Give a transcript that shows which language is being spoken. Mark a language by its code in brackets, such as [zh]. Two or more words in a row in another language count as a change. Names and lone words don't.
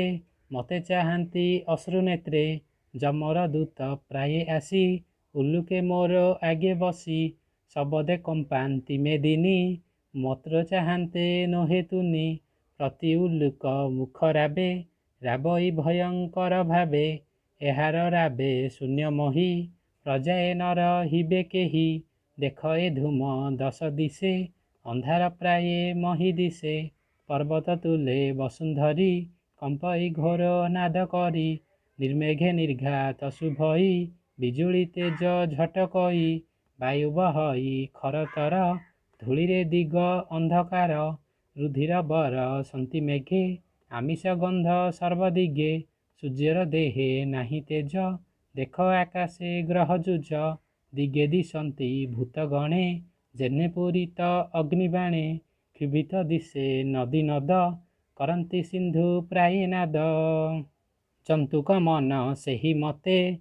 [or] ମତେ ଚାହାନ୍ତି ଅଶ୍ରୁନେତ୍ରେ ଜମର ଦୂତ ପ୍ରାୟେ ଆସି ଉଲ୍ଲୁକେ ମୋର ଆଗେ ବସି ସବଦେ କମ୍ପାନ୍ତି ମେଦିନୀ ମତ୍ର ଚାହାନ୍ତେ ନୋହେତୁନି ପ୍ରତି ଉଲ୍ଲୁକ ମୁଖ ରାବେ ରାବଇ ଭୟଙ୍କର ଭାବେ ଏହାର ରାବେ ଶୂନ୍ୟ ମହୀ ପ୍ରଜାଏ ନର ହିବେ କେହି ଦେଖ ଏ ଧୂମ ଦଶ ଦିଶେ ଅନ୍ଧାର ପ୍ରାୟେ ମହୀ ଦିଶେ ପର୍ବତ ତୁଲେ ବସୁନ୍ଧରୀ କମ୍ପଇ ଘୋର ନାଦ କରି ନିର୍ମେଘେ ନିର୍ଘାତ ଶୁଭଇ ବିଜୁଳି ତେଜ ଝଟକଇ ବାୟୁ ବହଇ ଖରତର ଧୂଳିରେ ଦିଗ ଅନ୍ଧକାର ରୁଧିର ବର ସନ୍ତି ମେଘେ ଆମିଷ ଗନ୍ଧ ସର୍ବଦିଗେ ସୂର୍ଯ୍ୟର ଦେହେ ନାହି ତେଜ ଦେଖ ଆକାଶେ ଗ୍ରହ ଜୁଜ ଦିଗେ ଦିଶନ୍ତି ଭୂତଗଣେ ଜେନେ ପୂରିତ ଅଗ୍ନିବାଣେ କ୍ଷୁଭିତ ଦିଶେ ନଦୀ ନଦ କରନ୍ତି ସିନ୍ଧୁ ପ୍ରାୟେ ନାଦ ଜନ୍ତୁକ ମନ ସେହି ମତେ